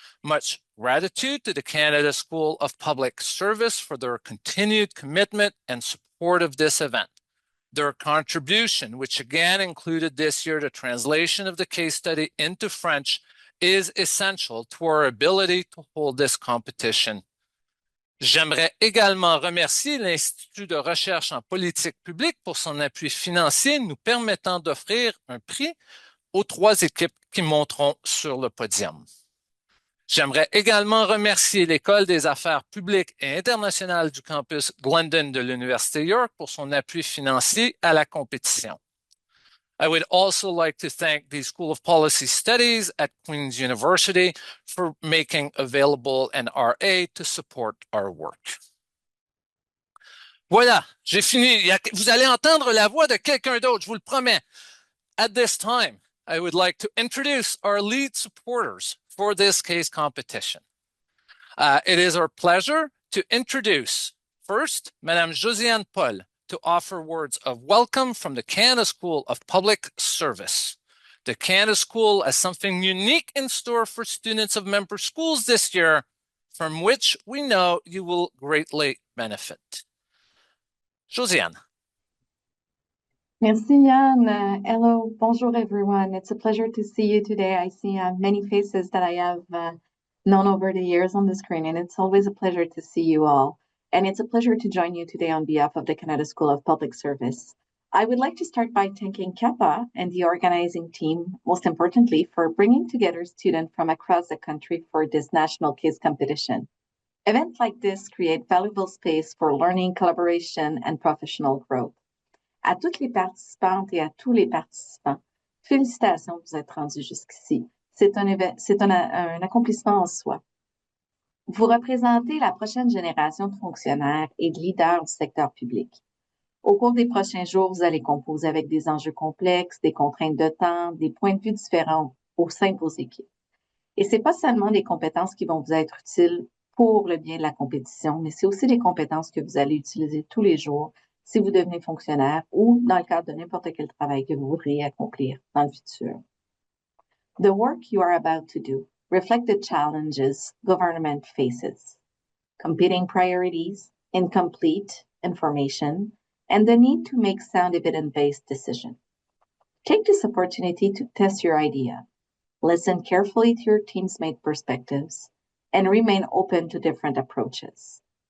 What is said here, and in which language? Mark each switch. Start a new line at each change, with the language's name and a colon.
English: Much gratitude to the Canada School of Public Service for their continued commitment and support of this event. Their contribution, which again included this year the translation of the case study into French, is essential to our ability to hold this competition.
French: J'aimerais également remercier l'Institut de recherche en politique publique pour son appui financier nous permettant d'offrir un prix aux trois équipes qui monteront sur le podium. J'aimerais également remercier l'École des affaires publiques et internationales du campus Glendon de l'Université York pour son appui financier à la compétition.
English: I would also like to thank the School of Policy Studies at Queen's University for making available an RA to support our work.
French: Voilà, j'ai fini. Vous allez entendre la voix de quelqu'un d'autre, je vous le promets.
English: At this time, I would like to introduce our lead supporters for this case competition. It is our pleasure to introduce first Madame Josiane Paul to offer words of welcome from the Canada School of Public Service. The Canada School has something unique in store for students of member schools this year, from which we know you will greatly benefit. Josiane. Merci, Yann. Hello, bonjour, everyone. It's a pleasure to see you today. I see many faces that I have known over the years on the screen, and it's always a pleasure to see you all. And it's a pleasure to join you today on behalf of the Canada School of Public Service. I would like to start by thanking CAPPA and the organizing team, most importantly, for bringing together students from across the country for this national case competition. Events like this create valuable space for learning, collaboration, and professional growth.
French: À toutes les participantes et à tous les participants, félicitations de vous être rendus jusqu'ici. C'est un accomplissement en soi. Vous représentez la prochaine génération de fonctionnaires et de leaders du secteur public. Au cours des prochains jours, vous allez composer avec des enjeux complexes, des contraintes de temps, des points de vue différents au sein de vos équipes. Et c'est pas seulement des compétences qui vont vous être utiles pour le bien de la compétition, mais c'est aussi des compétences que vous allez utiliser tous les jours si vous devenez fonctionnaire ou dans le cadre de n'importe quel travail que vous voudriez accomplir dans le futur.
English: The work you are about to do reflect the challenges government faces, competing priorities, incomplete information, and the need to make sound evidence-based decisions. Take this opportunity to test your idea, listen carefully to your teammates' perspectives, and remain open to different approaches.